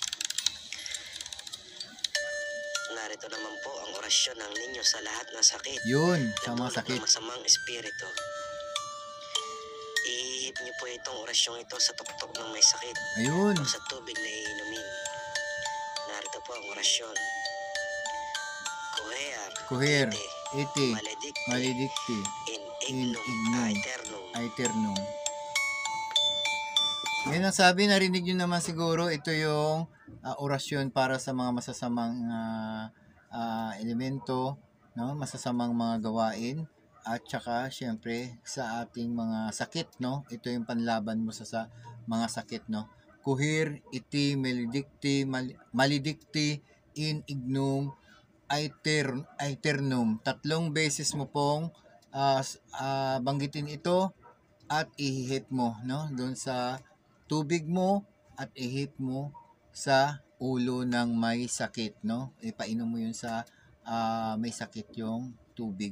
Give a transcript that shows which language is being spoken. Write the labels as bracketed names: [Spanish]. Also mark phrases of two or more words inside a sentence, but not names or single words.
[Filipino] Narito naman po ang orasyon ng ninyo sa lahat ng sakit. Yun, sa mga Dulot sakit. ng masamang espiritu. Ihihip niyo po itong orasyong ito sa tuktok ng may sakit Ayun. o sa tubig na iinumin. Narito po ang orasyon. [Latin] Kuher, iti, maledicti, maledicti, in in ignum, ignum, aeternum. aeternum. [Filipino] Yan ang sabi, narinig nyo naman siguro, ito yung orasyon para sa mga masasamang elemento, no? Masasamang mga gawain, at saka syempre sa ating mga sakit, no? Ito yung panlaban mo sa mga sakit, no? [Latin] Kuhir, iti, maledicti, maledicti, in ignum, aeternum. [Filipino] 3 beses mo pong banggitin ito at ihihip mo, no? Doon sa tubig mo at ihip mo sa ulo ng may sakit, no? Ipainom mo yun sa may sakit yung tubig.